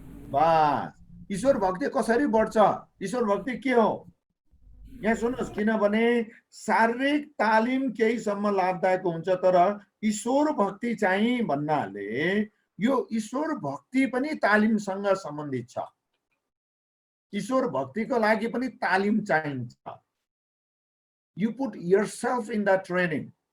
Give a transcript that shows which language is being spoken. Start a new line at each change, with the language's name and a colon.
Nepali: बस, ईश्वर भक्ति कसरी बढ्छ? ईश्वर भक्ति के हो? यहाँ सुन्नुहोस्, किनभने शारीरिक तालिम केहीसम्म लाभदायक हुन्छ, तर ईश्वर भक्ति चाहिँ भन्नाले यो ईश्वर भक्ति पनि तालिमसँग सम्बन्धित छ। ईश्वर भक्तिको लागि पनि तालिम चाहिन्छ।
English: You put yourself in the training.